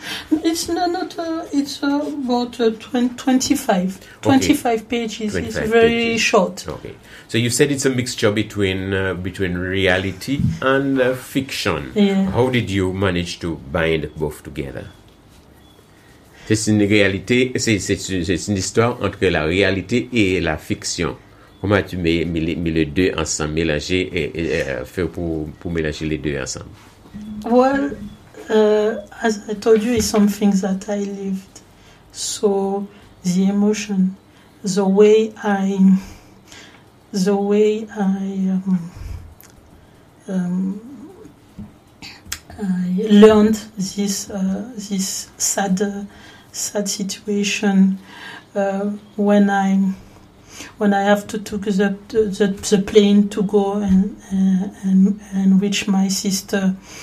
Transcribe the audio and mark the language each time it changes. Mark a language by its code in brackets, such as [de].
[en] It's not. It's about 25 pages. 25 it's very pages. Short. Okay. So you said it's a mixture between reality and fiction. Yeah. How did you manage to bind both together? [fr] C'est une réalité. C'est une histoire entre la réalité et la fiction. Comment tu mets les deux ensemble, mélanger et faire pour mélanger les deux ensemble? [en] Well. As I told you, it's something that I lived. So the emotion, the way I learned this sad situation when I have to took the plane to go and reach my sister.